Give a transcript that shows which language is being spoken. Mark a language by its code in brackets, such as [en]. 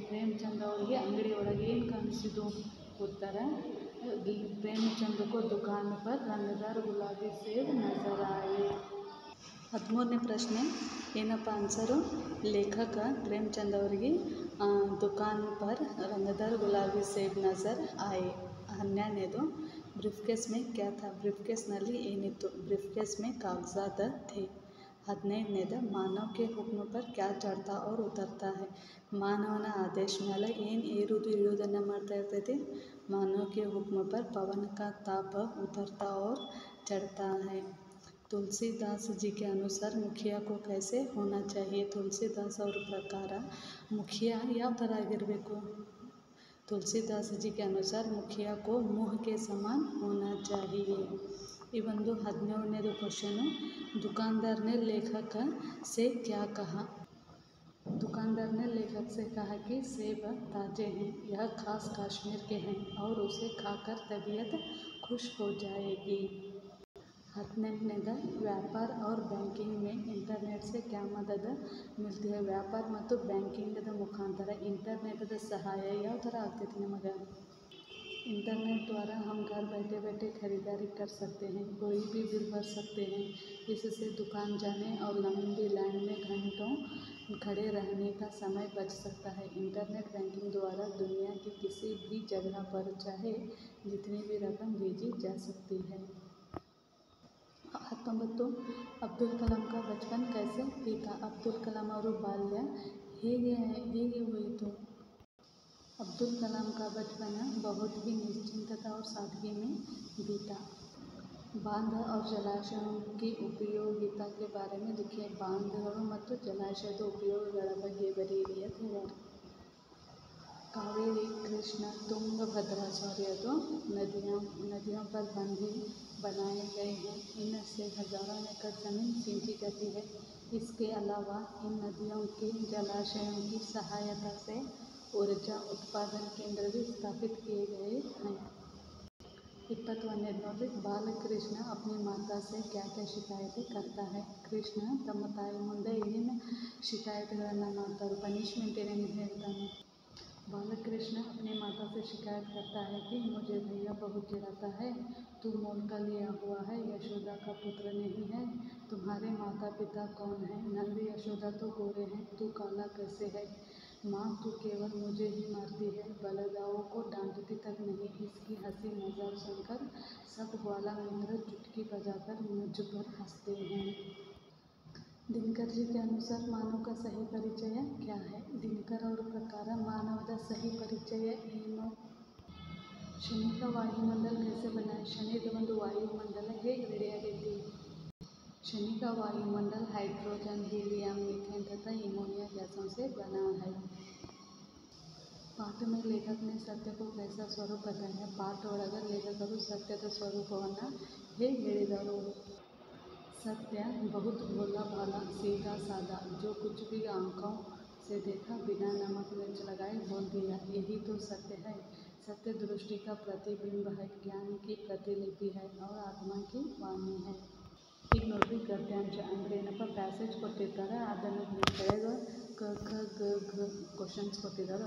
[kn] ಪ್ರೇಮಚಂದ್ ಅವರಿಗೆ ಅಂಗಡಿ ಒಳಗೆ ಏನು ಕಾಣಿಸಿತು. [hi] ಉತ್ತರ प्रेमचंद को दुकान पर रंगदार गुलाबी सेब नजर आए. [kn] 13ನೇ ಪ್ರಶ್ನೆ ಏನಪ್ಪ ಆನ್ಸರು. ಲೇಖಕ ಪ್ರೇಮಚಂದ್ ಅವರಿಗೆ [hi] ದುಕಾನ್ ಪರ್ रंगदार गुलाबी सेब नजर आए. 12ನೇದು ब्रीफकेस में क्या था. [kn] ब्रीफकेಸ್ನಲ್ಲಿ ಏನಿತ್ತು. [hi] ब्रीफकेस में कागजात थे. 15ನೇದು ಮಾನव के हुक्म पर क्या चढ़ता और उतरता है. [kn] ಮಾನವನ ಆದೇಶ ಮೇಲೆ ಏನು ಏರುವುದು ಇಳಿಯುವುದನ್ನು ಮಾಡ್ತಾ ಇರ್ತೈತಿ. [hi] मानव के हुक्म पर पवन का ताप उतरता और चढ़ता है. तुलसीदास जी के अनुसार मुखिया को कैसे होना चाहिए. [kn] तुलसीदास ಅವರ ಪ್ರಕಾರ मुखिया ಯಾವ ಥರ ಆಗಿರಬೇಕು. [hi] तुलसीदास जी के अनुसार मुखिया को मुँह के समान होना चाहिए. [kn] ಈ ಒಂದು 17ನೇದು ಕ್ವಶನು. [hi] दुकानदार ने लेखक से क्या कहा. दुकानदार ने लेखक से कहा कि सेब ताज़े हैं, यह खास कश्मीर के हैं और उसे खाकर तबीयत खुश हो जाएगी. 18ನೇದು ವ್ಯಾಪಾರ और ಬ್ಯಾಂಕಿಂಗ್ में इंटरनेट से क्या मदद मिलती है. [kn] ವ್ಯಾಪಾರ ಮತ್ತು ಬ್ಯಾಂಕಿಂಗದ ಮುಖಾಂತರ ಇಂಟರ್ನೆಟ್ದ ಸಹಾಯ ಯಾವ ಥರ ಆಗ್ತೈತಿ ನಮಗೆ. [hi] इंटरनेट द्वारा हम घर बैठे बैठे खरीदारी कर सकते हैं, कोई भी बिल भर सकते हैं. इससे दुकान जाने और लंबी लाइन में घंटों खड़े रहने का समय बच सकता है. इंटरनेट बैंकिंग द्वारा दुनिया की किसी भी जगह पर चाहे जितनी भी रकम भेजी जा सकती है. 19 अब्दुल कलाम का बचपन कैसे बीता. [kn] अब्दुल कलाम ಅವರು ಬಾಲ್ಯ ಹೇಗೆ ಹೋಯಿತು. [hi] अब्दुल कलाम का बचपन बहुत ही निश्चिंतता और सादगी में बीता. बांध और जलाशयों की उपयोगिता के बारे में लिखिए. [kn] ಬಾಂಧಗಳು ಮತ್ತು ಜಲಾಶಯದ ಉಪಯೋಗಗಳ ಬಗ್ಗೆ ಬರೆಯಿರಿ ಅಂತ ಹೇಳ್ಯಾರ. [hi] कावेरी, कृष्ण, तुंगभद्रा ಅದು नदियों पर बंधे बनाए गए हैं. इनसे हजारों एकड़ ज़मीन सिंची जाती है. इसके अलावा इन नदियों के जलाशयों की सहायता से ऊर्जा उत्पादन केंद्र भी स्थापित किए गए हैं. [kn] 21ನೇದು ನೋಡಿ. [hi] ಬಾಲಕೃಷ್ಣ अपनी माता से क्या क्या शिकायतें करता है. [kn] ಕೃಷ್ಣ ತಮ್ಮ ತಾಯಿ ಮುಂದೆ ಏನೇನು ಶಿಕಾಯತೆಗಳನ್ನು ಮಾಡ್ತಾರೆ, ಪನಿಷ್ಮೆಂಟ್ ಏನೇನು ಹೇಳ್ತಾನೆ. [hi] बालकृष्ण अपनी माता से शिकायत करता है कि मुझे भैया बहुत चिढ़ाता है। तू मोल का लिया हुआ है, यशोदा का पुत्र नहीं है। तुम्हारे माता पिता कौन हैं? नंद यशोदा तो गोरे हैं, तू काला कैसे है? माँ, तू केवल मुझे ही मारती है, बलदाओं को डांटती तक नहीं। इसकी हंसी मजाक सुनकर सब ग्वाला मित्र चुटकी बजाकर मुझ पर हंसते हैं। दिनकर जी के अनुसार मानव का सही परिचय क्या है? दिनकर और प्रकार [kn] मानवದ सही ಪರಿಚಯ ಏನು? [hi] ಶನಿ का वायुमंडल कैसे बना है? [kn] शनिದ ಒಂದು वायुमंडल ಹೇಗೆ ರೆಡಿಯಾಗೈತಿ? [hi] शनि का वायुमंडल हाइड्रोजन, हीलियम, मीथेन तथा अमोनिया गैसों से बना है। पाठ में लेखक ने सत्य को कैसा स्वरूप बताया? [kn] पाठ ಒಳಗೆ ಲೇಖಕರು ಸತ್ಯದ ಸ್ವರೂಪವನ್ನು ಹೇಗೆ ಹೇಳಿದರು? [hi] सत्य बहुत भोला भाला सीधा साधा, जो कुछ भी आँखों से देखा बिना नमक मिर्च लगाए बोल दिया, यही तो सत्य है। सत्य दृष्टि का प्रतिबिंब है, ज्ञान की प्रतिलिपि है और आत्मा की वाणी है। [kn] ಈಗ ನೋಡ್ರಿ ಗದ್ಯಾಂಶ ಅಂದರೆ ಏನಪ್ಪ, ಪ್ಯಾಸೇಜ್ ಕೊಟ್ಟಿರ್ತಾರೆ, ಅದನ್ನು ಕೆಳಗೆ ಕ ಖ ಗ ಘ ಕ್ವಶನ್ಸ್ ಕೊಟ್ಟಿದ್ದಾರೆ.